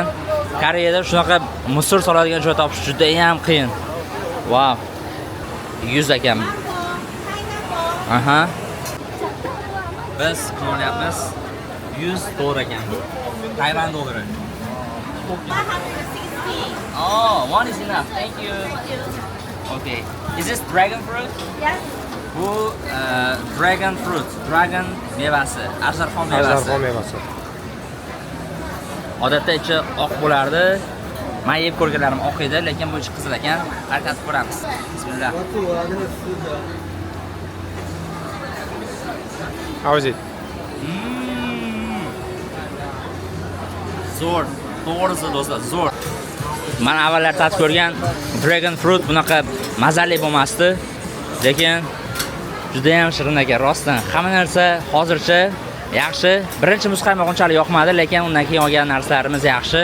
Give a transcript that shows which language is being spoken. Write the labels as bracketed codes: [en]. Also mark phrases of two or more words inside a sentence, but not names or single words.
[uz] Koreyada shunaqa mustur soladigan joy topish juda ham qiyin. Wow. 100 ekan. Aha. Biz qilyapmiz. 100 dollar ekan. Tayvan dollari. 560. [en] Oh, one is enough. Thank you. Okay. Is this dragon fruit? Yes. [uz] Bu [en] dragon fruit, [uz] dragon mevasi, ajdarxon mevasi. Ajdarxon mevasi. Odatda ichi oq bo'lardi. Men yeb ko'rganlarim oq edi, lekin bu ichi qizil ekan. Harakatni ko'ramiz. Bismillah. [en] How is it? [uz] Zo'r. To'g'risi do'stlar, zo'r. Men avvallar tatib ko'rgan [en] dragon fruit [uz] bunaqa mazali bo'lmasdi, lekin juda ham shirin ekan rostdan. Hamma narsa hozircha yaxshi. Birinchi muzqaymoq unchalik yoqmadi, lekin undan keyin olgan narsalarimiz yaxshi.